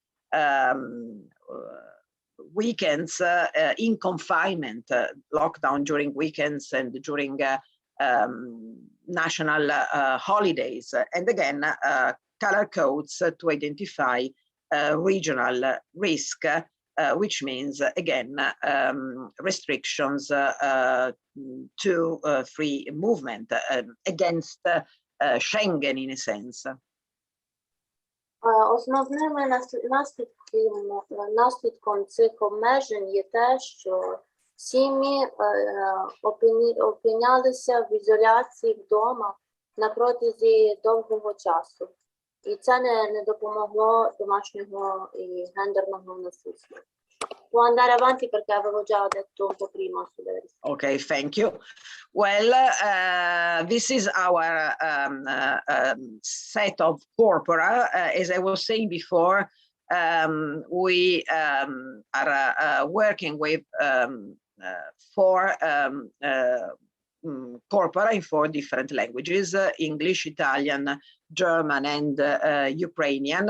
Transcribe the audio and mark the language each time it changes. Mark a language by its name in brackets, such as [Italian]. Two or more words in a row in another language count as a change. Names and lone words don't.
[English] weekends in confinement, lockdown during weekends and during national holidays, and again, color codes to identify regional risk, which means, again, restrictions to free movement against Schengen, in a sense. [Ukrainian] Основними наслідком цих обмежень є те, що сім'ї опинялися в ізоляції вдома на протязі довгого часу. І це не допомогло домашнього і гендерного насильства. [Italian] Può andare avanti perché avevo già detto un po' prima. [English] Okay, thank you. Well, this is our set of corpora. As I was saying before, we are working with 4 corpora in 4 different languages: English, Italian, German, and Ukrainian.